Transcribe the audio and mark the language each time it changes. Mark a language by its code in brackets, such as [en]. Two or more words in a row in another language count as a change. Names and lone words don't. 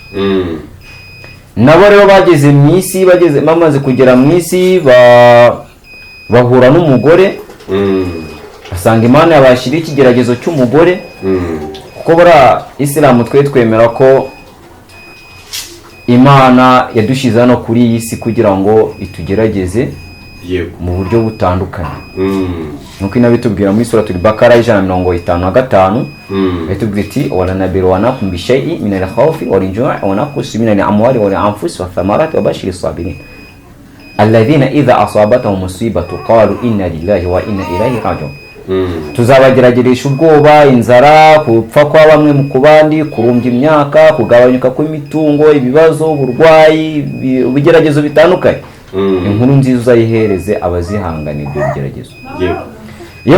[rn] nabo rero bageze mu isi bamaze kugera mu isi bahura n'umugore basanga Imana yabashira ikigeragezo cy'umugore kuko bura Islam twemera ko Imana yadushize hano kuri iyi si kugira ngo itugerageze mu buryo butandukanye nuko inabitubwira muri Suratul Baqara 155 bitubwira iti [ar] ولنبلونكم بشيء من الخوف والجوع ونقص من الأموال والأنفس والثمرات وبشر الصابرين الذين إذا أصابتهم مصيبة قالوا إنا لله وإنا إليه راجعون [rn] tuzabagerageresha ubwoba inzara kupfa kwa bamwe mu kubandi kurumbya imyaka kugabanyuka kw'imitungo ibibazo uburwayi ubigeragezo bitandukanye inkuru nziza uzayihereze abazihanganira ibyo bigeragezo iyo